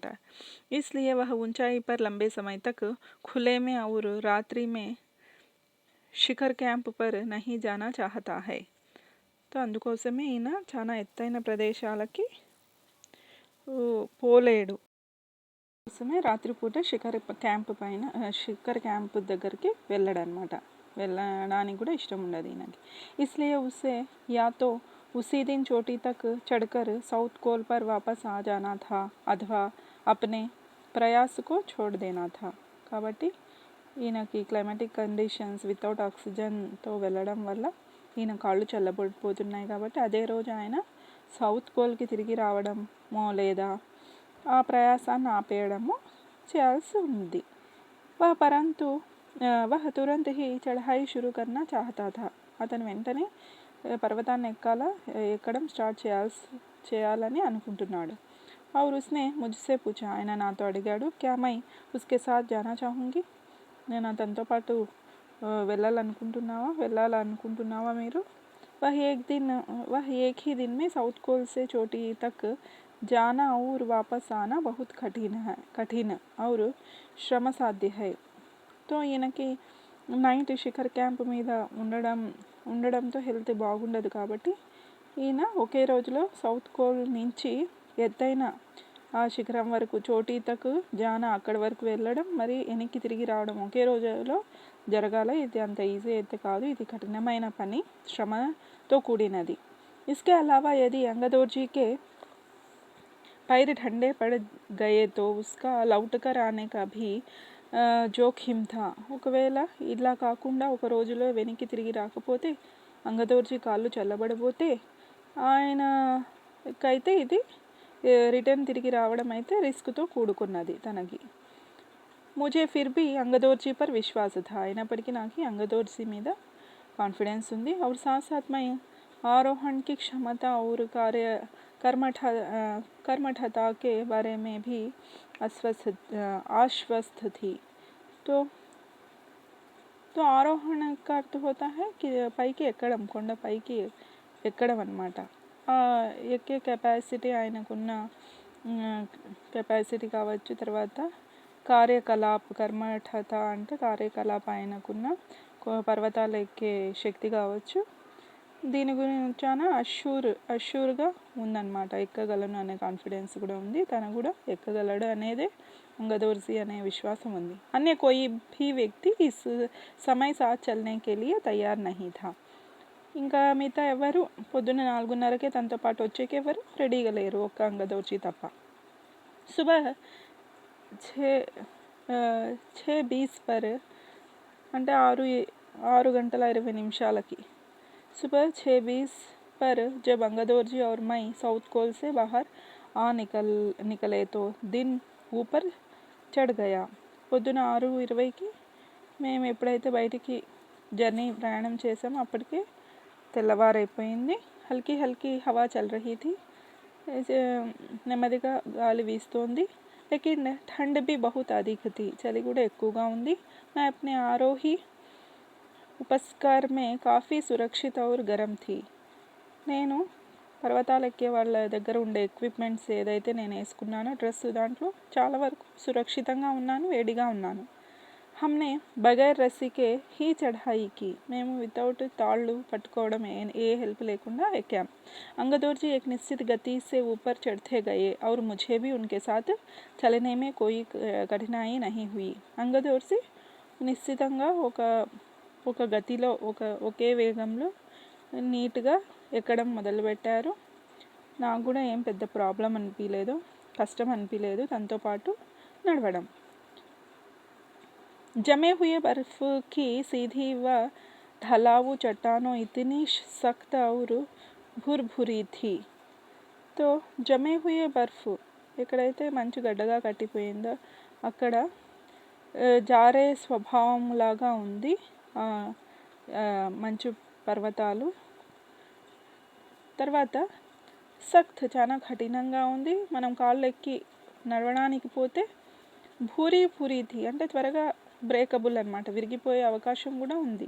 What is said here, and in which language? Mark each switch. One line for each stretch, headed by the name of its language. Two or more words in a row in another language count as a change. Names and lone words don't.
Hindi: इसलिए वह ऊंचाई पर लंबे समय तक खुले में और रात्रि में शिखर कैंप पर नहीं जाना चाहता है.
Telugu: तो అందుకోసమే ఈయన చాలా ఎత్తైన ప్రదేశాలకి పోలేడు. కోసమే రాత్రిపూట శిఖర్ క్యాంప్ దగ్గరికి వెళ్ళాడనమాట. వెళ్ళడానికి కూడా ఇష్టం ఉండదు ఈయనకి.
Hindi: इसलिए उसे या तो उसी दिन चोटी तक चढ़कर साउथ कोल पर वापस आ जाना था अथवा अपने प्रयास को छोड़ देना था.
Telugu: కాబట్టి ఈయనకి
English: climatic conditions without
Telugu: ఆక్సిజన్తో వెళ్ళడం వల్ల ఈయన కాళ్ళు చల్లబడిపోతున్నాయి కాబట్టి అదే రోజు ఆయన సౌత్ పోల్కి తిరిగి రావడమో లేదా ఆ ప్రయాసాన్ని ఆపేయడమో చేయాల్సి ఉంది.
Hindi: परंतु वह तुरंत ही చढ़ाई शुरू करना चाहता था.
Telugu: అతను వెంటనే పర్వతాన్ని ఎక్కడం స్టార్ట్ చేయాలని అనుకుంటున్నాడు.
Hindi: और उसने मुझसे पूछा,
Telugu: ఆయన నాతో అడిగాడు,
Hindi: क्या मैं उसके साथ जाना चाहूँगी.
Telugu: నేను అతనితో పాటు వెళ్ళాలనుకుంటున్నావా మీరు.
Hindi: वह एक ही दिन में साउथ कोल से चोटी तक जाना और वापस आना बहुत कठिन और श्रम साध्य है.
Telugu: तो ఈయనకి నైట్ శిఖర్ క్యాంప్ మీద ఉండడంతో హెల్త్ బాగుండదు కాబట్టి ఈయన ఒకే రోజులో సౌత్ కోల్ నుంచి ఎత్తైన ఆ శిఖరం వరకు
Hindi: चोटी तक जाना
Telugu: అక్కడి వరకు వెళ్ళడం మరి వెనక్కి తిరిగి రావడం ఒకే రోజులో జరగాల. ఇది అంత ఈజీ అయితే కాదు, ఇది కఠినమైన పని, శ్రమతో కూడినది.
Hindi: इसके अलावा यदि अंगदौरजी के पैर ठंडे पड़ गए तो उसका लौट कर आने का भी जोखिम था.
Telugu: ఒకవేళ ఇలా కాకుండా ఒక రోజులో వెనక్కి తిరిగి రాకపోతే అంగదౌర్జీ కాళ్ళు చల్లబడిపోతే ఆయనకైతే ఇది రిటర్న్ తిరిగి రావడం అయితే రిస్క్తో కూడుకున్నది తనకి.
Hindi: मुझे फिर भी अंगदौरजी पर विश्वास था.
Telugu: అయినప్పటికీ నాకు अंगदौरजी మీద కాన్ఫిడెన్స్ ఉంది.
Hindi: और साथ साथ मैं आरोहण की क्षमता और कर्मठता के बारे में भी आश्वस्त थी. तो आरोहण का अर्थ होता है कि
Telugu: పైకి ఎక్కడం, కొండ పైకి ఎక్కడం అన్నమాట. ఎక్కే కెపాసిటీ ఆయనకున్న కెపాసిటీ కావచ్చు, తర్వాత కర్మఠత అంటే కార్యకలాప ఆయనకున్న పర్వతాలు ఎక్కే శక్తి కావచ్చు. దీని గురించి చాలా అష్యూర్గా ఉందన్నమాట. ఎక్కగలను అనే కాన్ఫిడెన్స్ కూడా ఉంది, తను కూడా ఎక్కగలడు అనేదే अंगदौरजी అనే విశ్వాసం ఉంది.
Hindi: अन्य कोई भी व्यक्ति इस समय साथ चलने के लिए तैयार नहीं था.
Telugu: ఇంకా మిగతా ఎవరు పొద్దున్న 4:30కే తనతో పాటు వచ్చేకి ఎవరు రెడీగా లేరు, ఒక్క अंगदौरजी తప్ప.
Hindi: सुबह 6:20 पर అంటే 6:20 सुबह 6:20 पर जब अंगदौरजी और मैं साउथ कोल से बाहर निकले तो दिन ऊपर चढ़ गया.
Telugu: పొద్దున 6:20కి మేము ఎప్పుడైతే బయటికి ప్రయాణం చేసామో అప్పటికే తెల్లవారైపోయింది.
Hindi: हल्की हवా चल रही थी.
Telugu: నెమ్మదిగా గాలి వీస్తోంది.
Hindi: लेकिन ठंड भी बहुत अधिक थी.
Telugu: చలి కూడా ఎక్కువగా ఉంది.
Hindi: मैं अपने आरोही उपस्कर में काफ़ी सुरक्षित और गर्म थी.
Telugu: నేను పర్వతాలు ఎక్కే వాళ్ళ దగ్గర ఉండే ఎక్విప్మెంట్స్ ఏదైతే నేను వేసుకున్నానో డ్రెస్ దాంట్లో చాలా వరకు సురక్షితంగా ఉన్నాను, వేడిగా ఉన్నాను.
Hindi: हमने बगैर रस्सी के ही चढ़ाई की.
Telugu: మేము వితౌట్ తాళ్ళు పట్టుకోవడం ఏ హెల్ప్ లేకుండా ఎక్కాం.
Hindi: अंगदौरजी एक निश्चित गति से ऊपर चढ़ते गए और मुझे भी उनके साथ चलने में कोई कठिनाई नहीं हुई.
Telugu: अंगदौरजी నిశ్చితంగా ఒక గతిలో ఒకే వేగంలో నీట్గా ఎక్కడం మొదలుపెట్టారు. నాకు కూడా ఏం పెద్ద ప్రాబ్లం అనిపించలేదు, కష్టం అనిపించలేదు తనతో పాటు నడవడం.
Hindi: जमे हुए बर्फ़ की सीधी व ढलाऊ चट्टानों इतनी सख्त और भुरभुरी थी. तो जमे हुए बर्फ़
Telugu: ఎక్కడైతే మంచు గడ్డగా కట్టిపోయిందో అక్కడ జారే స్వభావం లాగా ఉంది. మంచు పర్వతాలు. తర్వాత సఖ్త్ చాలా కఠినంగా ఉంది, మనం కాళ్ళు ఎక్కి నడవడానికి పోతే
Hindi: भूरी भूरी थी
Telugu: అంటే త్వరగా బ్రేకబుల్ అనమాట, విరిగిపోయే అవకాశం కూడా ఉంది.